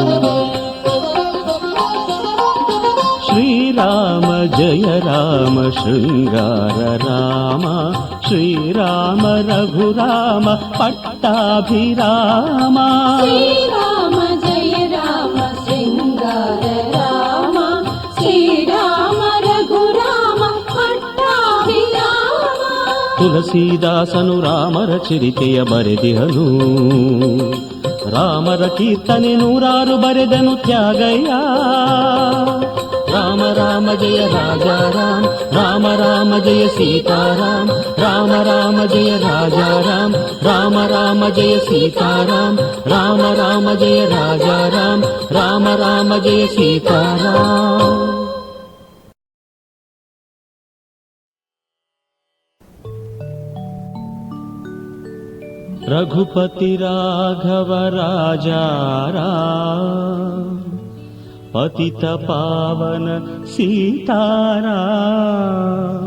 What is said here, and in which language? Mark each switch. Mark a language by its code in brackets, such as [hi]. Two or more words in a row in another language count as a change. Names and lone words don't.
[kn] ಶ್ರೀರಾಮ ಜಯ ರಾಮ ಶೃಂಗಾರ ರಾಮ, ಶ್ರೀರಾಮ ರಘುರಾಮ ಪಟ್ಟಾಭಿರಾಮ. ಶ್ರೀರಾಮ ಜಯ ರಾಮ ಶೃಂಗಾರ ರಾಮ, ಶ್ರೀರಾಮ ರಘುರಾಮ ಪಟ್ಟಾಭಿರಾಮ. ತುಳಸೀದಾಸನು ರಾಮರ ಚರಿತೆಯ ಬರೆದಿಹನು, ರಾಮರ ಕೀರ್ತನೆ 100 ಬರೆದನು ತ್ಯಾಗಯ್ಯ. ರಾಮ ರಾಮ ಜಯ ರಾಜಾ ರಾಮ, ರಾಮ ರಾಮ ಜಯ ಸೀತಾರಾಮ, ರಾಮ ರಾಮ ಜಯ ರಾಜಾ ರಾಮ, ರಾಮ ರಾಮ ಜಯ ಸೀತಾರಾಮ, ರಾಮ ರಾಮ ಜಯ ರಾಜಾ ರಾಮ, ರಾಮ ರಾಮ ಜಯ ಸೀತಾರಾಮ. [hi] रघुपति राघव राजा राम, पतित पावन सीताराम.